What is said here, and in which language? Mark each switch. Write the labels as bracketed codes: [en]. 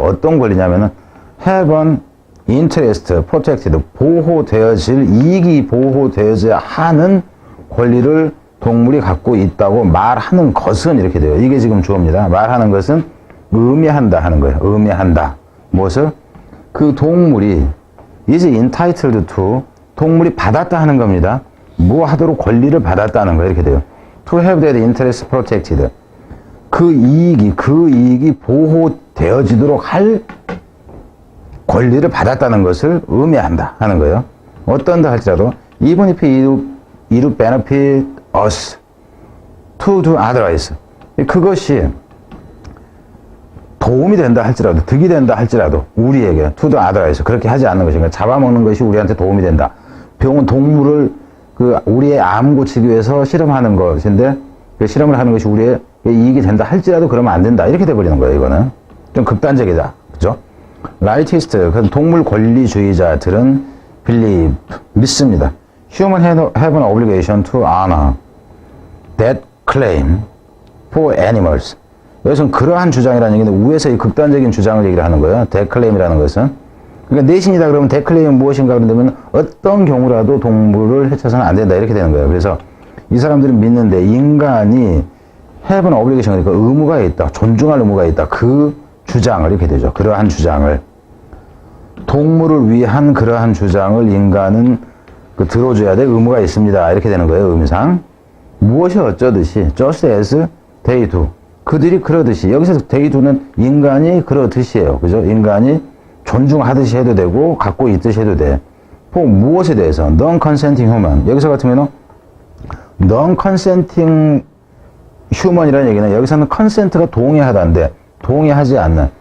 [ko] 어떤 권리냐면은 [en] have an interest protected, [ko] 보호되어질, 이익이 보호되어져야 하는 권리를 동물이 갖고 있다고 말하는 것은 이렇게 돼요. 이게 지금 주어입니다. 말하는 것은 의미한다 하는 거예요. 의미한다. 무엇을? 그 동물이 [en] is entitled to, [ko] 동물이 받았다 하는 겁니다. 뭐 하도록 권리를 받았다는 거예요. 이렇게 돼요. [en] To have that interest protected. [ko] 그 이익이 보호되어지도록 할 권리를 받았다는 것을 의미한다 하는 거예요. 어떤다 할지라도 [en] even if it would benefit us to do otherwise. [ko] 그것이 도움이 된다 할지라도, 득이 된다 할지라도 우리에게 [en] to do otherwise [ko] 그렇게 하지 않는 것인가. 잡아먹는 것이 우리한테 도움이 된다. 동물을 우리의 암 고치기 위해서 실험하는 것인데 그 실험을 하는 것이 우리의 이익이 된다 할지라도 그러면 안 된다. 이렇게 돼버리는 거예요. 이거는 좀 극단적이다. 그죠? rightist, 그 동물 권리주의자들은 believe, 믿습니다. [en] Human have an obligation to honor that claim for animals. [ko] 여기서는 그러한 주장이라는 얘기는 우에서의 극단적인 주장을 얘기를 하는 거예요. 데클레임이라는 것은. 그러니까 내신이다 그러면 데클레임은 무엇인가 그런다면 어떤 경우라도 동물을 해쳐서는 안 된다 이렇게 되는 거예요. 그래서 이 사람들은 믿는데 인간이 [en] have an obligation, [ko] 그러니까 의무가 있다, 존중할 의무가 있다. 그 주장을 이렇게 되죠. 그러한 주장을. 동물을 위한 그러한 주장을 인간은 들어줘야 될 의무가 있습니다. 이렇게 되는 거예요. 의미상. 무엇이 어쩌듯이 [en] just as they do. [ko] 그들이 그러듯이. 여기서 they do는 인간이 그러듯이에요. 그죠? 인간이 존중하듯이 해도 되고 갖고 있듯이 해도 돼. 무엇에 대해서? [en] non-consenting human. [ko] 여기서 같으면 non-consenting human이라는 얘기는 여기서는 consent가 동의하다인데 동의하지 않는.